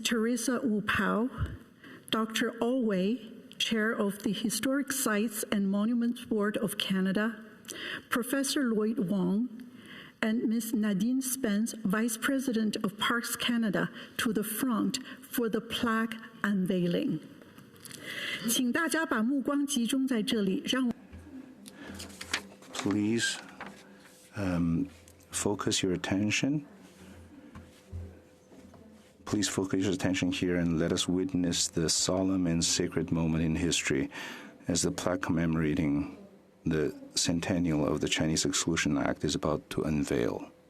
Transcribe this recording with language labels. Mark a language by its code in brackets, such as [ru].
[en] Teresa Wu Pao, Dr. Alway, Chair of the Historic Sites and Monuments Board of Canada, Professor Lloyd Wong, and Ms. Nadine Spence, Vice President of Parks Canada, to the front for the plaque unveiling. [zh] 请大家把目光集中在这里，让我 [en] Please focus your attention. Please focus your attention here and let us witness the solemn and sacred moment in history as the plaque commemorating the centennial of the Chinese Exclusion Act is about to unveil.